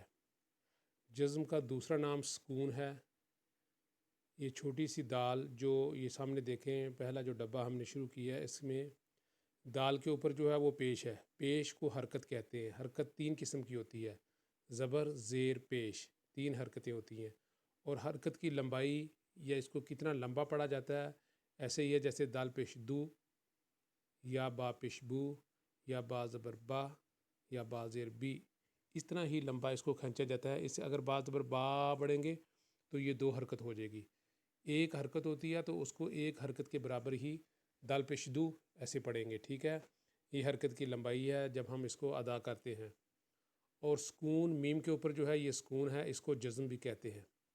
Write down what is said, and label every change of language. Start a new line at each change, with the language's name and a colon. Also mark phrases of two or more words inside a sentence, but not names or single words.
Urdu: جزم کا دوسرا نام سکون ہے۔ یہ چھوٹی سی دال جو یہ سامنے دیکھیں، پہلا جو ڈبہ ہم نے شروع کیا ہے، اس میں دال کے اوپر جو ہے وہ پیش ہے۔ پیش کو حرکت کہتے ہیں۔ حرکت 3 قسم کی ہوتی ہے، زبر، زیر، پیش، 3 حرکتیں ہوتی ہیں۔ اور حرکت کی لمبائی یا اس کو کتنا لمبا پڑھا جاتا ہے، ایسے ہی ہے جیسے دال پیش دو، یا با پیش بو، یا با زبر با، یا با زیر بی، اس طرح ہی لمبا اس کو کھینچا جاتا ہے۔ اس سے اگر با زبر با پڑھیں گے تو یہ 2 حرکت ہو جائے گی۔ ایک حرکت ہوتی ہے تو اس کو ایک حرکت کے برابر ہی دال پیش دو ایسے پڑھیں گے، ٹھیک ہے۔ یہ حرکت کی لمبائی ہے جب ہم اس کو ادا کرتے ہیں۔ اور سکون میم کے اوپر جو ہے یہ سکون ہے، اس کو جزم بھی کہتے ہیں۔